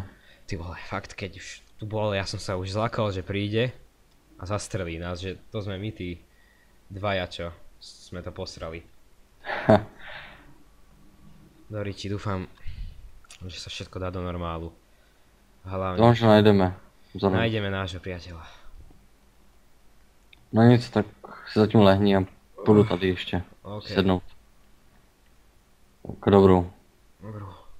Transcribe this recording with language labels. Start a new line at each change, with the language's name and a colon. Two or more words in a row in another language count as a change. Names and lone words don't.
Slovak: Ty vole, fakt, keď už tu bol, ja som sa už zlakol, že príde a zastrelí nás, že to sme my tí dvaja, čo sme to posrali. Doriči, dúfam, že sa všetko dá do normálu. Hlavne Dúfam, že nájdeme. nájdeme nášho priateľa.
Czech: No nic, tak si zatím lehni a půjdu tady ještě sednout. Tak dobrou.
Slovak: Dobrú.